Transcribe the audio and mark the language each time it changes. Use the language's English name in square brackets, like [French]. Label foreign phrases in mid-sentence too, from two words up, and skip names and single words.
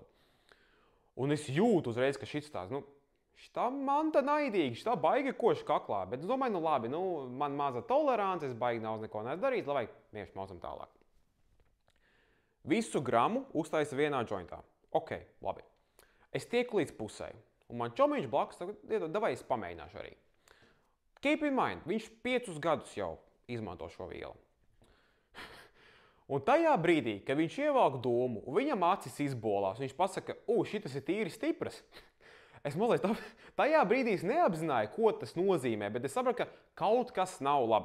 [Latvian] Un es jūtu uzreiz, ka šis tās, nu, šitā manta naidīgi, šitā baigi koši kaklā. Bet es domāju, nu labi, nu, man maza tolerance, es baigi nav neko darīt, lai vienkārši maucam tālāk. Visu gramu uztaisa vienā jointā. Ok, labi. Es tieku līdz pusē, un man čomiņš blakus, davai es pamēģināšu arī. [English] Keep in mind, [Latvian] viņš 5 gadus jau izmanto šo vielu. Un tajā brīdī, kad viņš ievelk domu, un viņam acis izbolās, viņš pasaka, šitas ir tīri stipras. Es mazliet tajā brīdī neapzināju, ko tas nozīmē, bet es sapratu, ka kaut kas nav labi.